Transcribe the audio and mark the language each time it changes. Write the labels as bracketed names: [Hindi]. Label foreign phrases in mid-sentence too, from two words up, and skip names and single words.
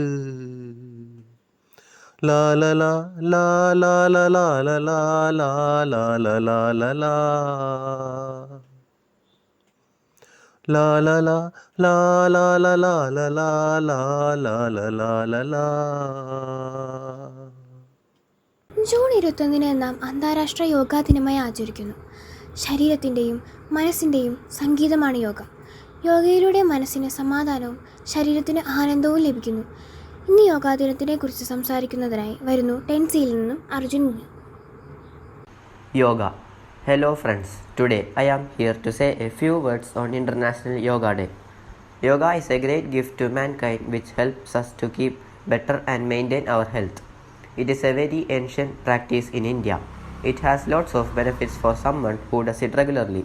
[Malayalam] லாலலா லாலலா லாலலா லாலலா லாலலா லாலலா லாலலா லாலலா லாலலா. ജൂൺ 21 നാം അന്താരാഷ്ട്ര യോഗാ ദിനമായി ആചരിക്കുന്നു. ശരീരത്തിൻ്റെയും മനസ്സിൻ്റെയും സംഗീതമാണ് യോഗ. യോഗയിലൂടെ മനസ്സിന് സമാധാനവും ശരീരത്തിന് ആനന്ദവും ലഭിക്കുന്നു. ഇന്ന് യോഗാ ദിനത്തിനെ കുറിച്ച് സംസാരിക്കുന്നതിനായി വരുന്നു 10Cയിൽ നിന്നും അർജുൻ. [English] Yoga. Hello friends, today I am here to say a few words on International Yoga Day. Yoga is a great gift to mankind which helps us to keep better and maintain our health. It is a very ancient practice in India. It has lots of benefits for someone who does it regularly.